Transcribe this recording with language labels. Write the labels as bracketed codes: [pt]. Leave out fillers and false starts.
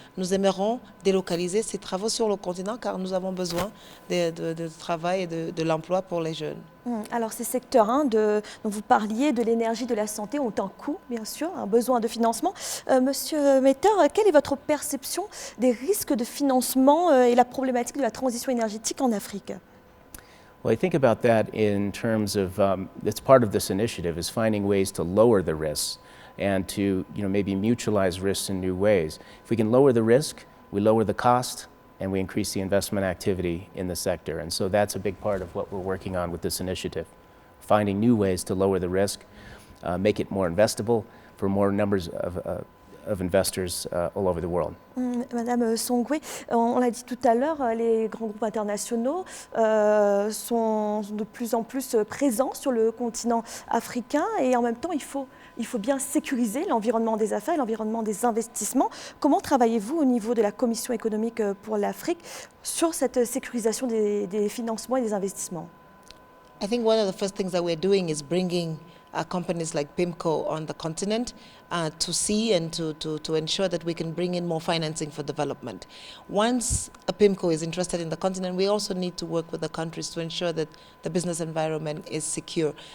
[fr] Nous aimerions délocaliser ces travaux sur le continent car nous avons besoin de travail et de l'emploi pour les jeunes. Alors ces secteurs dont vous parliez, de l'énergie, de la santé, ont un coût, bien sûr, un besoin de financement. Monsieur Metter, quelle est votre perception des risques de financement et la problématique de la transition énergétique en Afrique? [en] Well, I think about that in terms of, it's part of this initiative, is finding ways to lower the risks and to maybe mutualize risks in new ways. If we can lower the risk, we lower the cost, and we increase the investment activity in the sector. And so that's a big part of what we're working on with this initiative, finding new ways to lower the risk, make it more investable for more numbers of investors all over the world. [fr] Madame Songwe, on l'a dit tout à l'heure, les grands groupes internationaux sont de plus en plus présents sur le continent africain et en même temps il faut bien sécuriser l'environnement des affaires, l'environnement des investissements. Comment travaillez-vous au niveau de la Commission économique pour l'Afrique sur cette sécurisation des financements et des investissements? [en] I think one of the first things that we're doing is bringing companies like PIMCO on the continent to see and to ensure that we can bring in more financing for development. Once a PIMCO is interested in the continent, we also need to work with the countries to ensure that the business environment is secure.